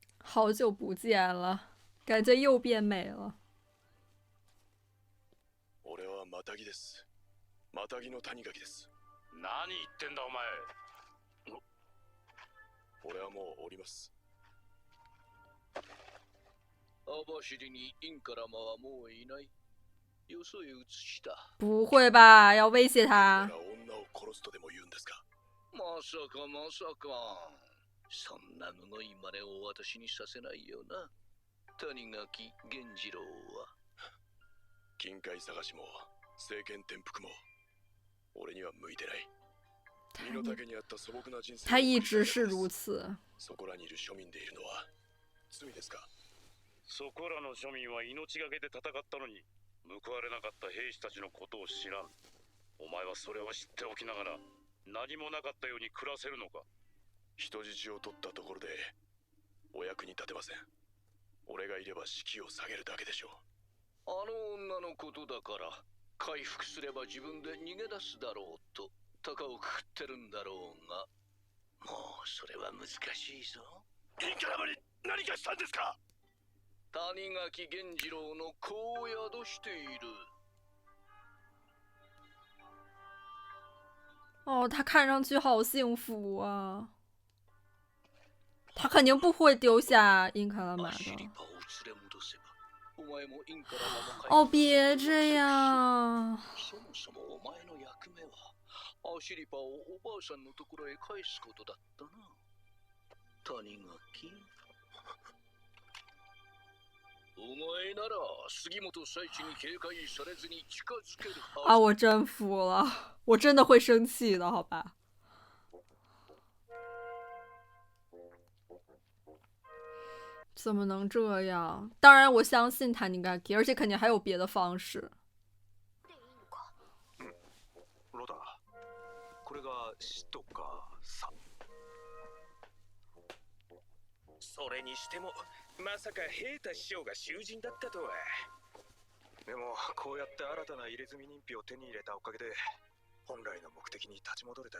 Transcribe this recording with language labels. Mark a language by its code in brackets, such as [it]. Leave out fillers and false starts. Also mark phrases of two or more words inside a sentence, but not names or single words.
[zh] 好久不见了，感觉又变美了。 [ja] 俺はマタギです。マタギの谷垣です。何言ってんだお前。俺はもう降ります。網走にインカラマはもういない。よそへ移した。 [zh] 不会吧？要威胁他？ [ja] 女を殺すとでも言うんですか？まさかまさか。そんなむごい真似を私にさせないよな。谷垣源次郎は。金塊探しも政権転覆も俺には向いてない。身の丈に合った素朴な人生。 [zh] 他一直是如此。 [ja] そこらにいる庶民でいるのは罪ですか？そこらの庶民は命がけで戦ったのに報われなかった兵士たちのことを知らん。お前はそれを知っておきながら何もなかったように暮らせるのか？人質を取ったところでお役に立てません。俺がいれば士気を下げるだけでしょう。あの女のことだから回復すれば自分で逃げ出すだろうと高をくくってるんだろうが、もうそれは難しいぞ。インカラマに何かしたんですか？谷垣源次郎の子を宿している。 [zh] 哦，他看上去好幸福啊！他肯定不会丢下英卡拉玛的。哦，别这样。 [ja] そもそもお前の役目はアシリパをおばあさんのところへ返すことだったな。谷垣。お前なら杉本彩地に警戒されずに近づけるはず。 [zh] 啊，我真服了，我真的会生气的，好吧？怎么能这样？当然，我相信他应该给，而且肯定还有别的方式。 [ja] ロダ、これが死とかさ。それにしてもまさか平太師匠が囚人だったとは。でもこうやって新たな入れ墨認否を手に入れたおかげで本来の目的に立ち戻れたよ。